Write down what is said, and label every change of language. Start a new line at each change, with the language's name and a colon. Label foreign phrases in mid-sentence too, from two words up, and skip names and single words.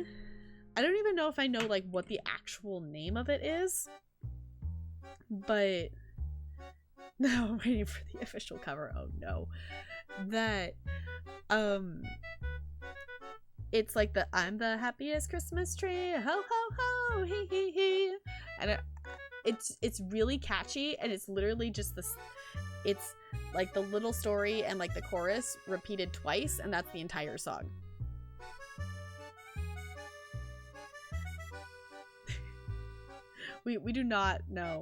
English: I don't even know if I know like what the actual name of it is, but no, I'm waiting for the official cover. Oh no, that it's like the I'm the happiest Christmas tree, ho ho ho, hee hee hee, and it's really catchy, and it's literally just this. It's like the little story and like the chorus repeated twice, and that's the entire song. We do not know.